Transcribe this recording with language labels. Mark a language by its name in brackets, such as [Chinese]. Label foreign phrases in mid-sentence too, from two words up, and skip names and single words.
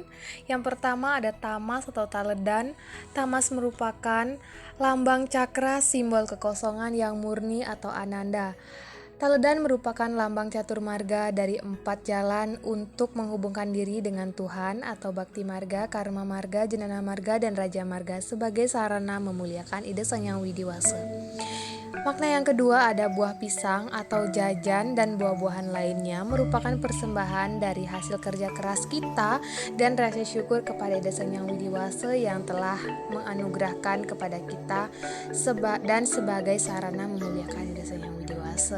[Indonesian] Yang pertama ada tamas atau taledan. Tamas merupakan lambang cakra, simbol kekosongan yang murni atau ananda. Taledan merupakan lambang catur marga dari 4 jalan untuk menghubungkan diri dengan Tuhan atau bakti marga, karma marga, jenana marga, dan raja marga sebagai sarana memuliakan ide Sang Hyang Widiwasa. Makna yang kedua ada buah pisang atau jajan dan buah-buahan lainnya merupakan persembahan dari hasil kerja keras kita dan rasa syukur kepada Ida Sang Hyang Widiwasa yang telah menganugerahkan kepada kita dan sebagai sarana memuliakan Ida Sang Hyang Widiwasa.